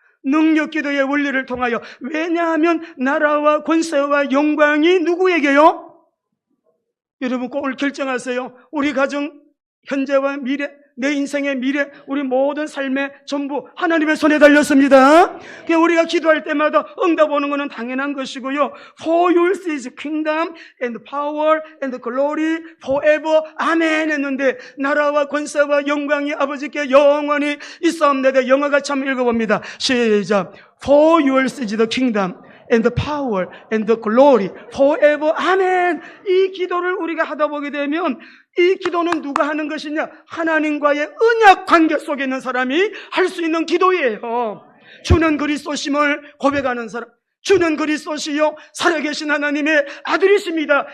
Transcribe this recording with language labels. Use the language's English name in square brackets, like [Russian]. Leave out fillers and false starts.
[Korean] 능력 기도의 원리를 통하여 왜냐하면 나라와 권세와 영광이 누구에게요? 여러분 꼭 결정하세요. 우리 가정 현재와 미래, 내 인생의 미래, 우리 모든 삶의 전부 하나님의 손에 달렸습니다. 우리가 기도할 때마다 응답 오는 것은 당연한 것이고요. [English] For yours is kingdom and power and glory forever. [Korean] 아멘 했는데 나라와 권세와 영광이 아버지께 영원히 있사옵나이다. 영어가 참 읽어봅니다. 시작. [English] For yours is the kingdom and the power and the glory forever. [Korean] 아멘. 이 기도를 우리가 하다 보게 되면 이 기도는 누가 하는 것이냐? 하나님과의 언약 관계 속에 있는 사람이 할 수 있는 기도예요. 주는 그리스도심을 고백하는 사람, 주는 그리스도시요 살아계신 하나님의 아들이십니다.